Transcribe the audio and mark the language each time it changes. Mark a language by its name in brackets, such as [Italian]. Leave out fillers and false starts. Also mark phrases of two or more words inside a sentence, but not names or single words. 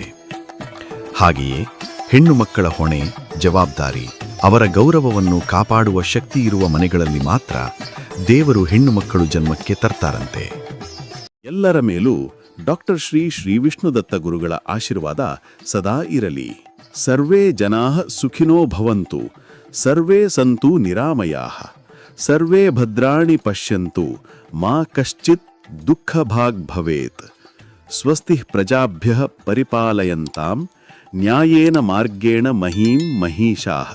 [Kannada] ಹಾಗೆಯೇ ಹೆಣ್ಣು ಮಕ್ಕಳ ಹೊಣೆ, ಜವಾಬ್ದಾರಿ, ಅವರ ಗೌರವವನ್ನು ಕಾಪಾಡುವ ಶಕ್ತಿ ಇರುವ ಮನೆಗಳಲ್ಲಿ ಮಾತ್ರ ದೇವರು ಹೆಣ್ಣು ಮಕ್ಕಳು ಜನ್ಮಕ್ಕೆ ತರ್ತಾರಂತೆ. ಎಲ್ಲರ ಮೇಲೂ ಡಾಕ್ಟರ್ ಶ್ರೀ ವಿಷ್ಣುದತ್ತ ಗುರುಗಳ ಆಶೀರ್ವಾದ ಸದಾ ಇರಲಿ. [Sanskrit] ಸರ್ವೇ ಜನಾಃ ಸುಖಿನೋ ಭವಂತು, ಸರ್ವೇ ಸಂತು ನಿರಾಮಯಾಃ, ಸರ್ವೇ ಭದ್ರಾಣಿ ಪಶ್ಯಂತು, ಮಾ ಕಶ್ಚಿತ್ ದುಃಖಭಾಗ್ ಭವೇತ್. ಸ್ವಸ್ತಿ ಪ್ರಜಾಭ್ಯಃ ಪರಿಪಾಲಯಂತಾಂ ನ್ಯಾಯೇನ ಮಾರ್ಗೇಣ ಮಹೀಂ ಮಹೀಷಾಃ.